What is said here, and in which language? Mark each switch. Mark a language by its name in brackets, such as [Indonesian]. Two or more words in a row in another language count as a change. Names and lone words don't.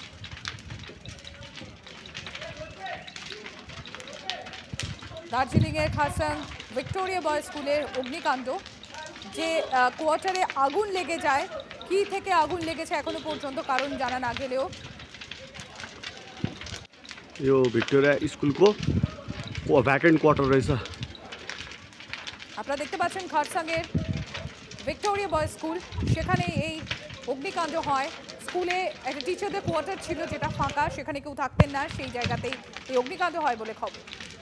[Bangla] দার্জিলিংয়ের খরসাং ভিক্টোরিয়া বয়েজ স্কুলের অগ্নিকাণ্ড, যে কোয়ার্টারে আগুন লেগে যায়। কি থেকে আগুন লেগেছে এখনো পর্যন্ত কারণ জানা না গেলেও [Nepali] यो भिक्टोरिया स्कुलको भ्याकेन्ट क्वार्टर रहेछ। [Bangla] আপনারা দেখতে পাচ্ছেন খরসাংয়ের ভিক্টোরিয়া বয়েজ স্কুল, সেখানে এই অগ্নিকাণ্ড হয়। স্কুলে একটা টিচারদের কোয়ার্টার ছিল যেটা ফাঁকা, সেখানে কেউ থাকতেন না, সেই জায়গাতেই এই অগ্নিকাণ্ড হয় বলে খবর।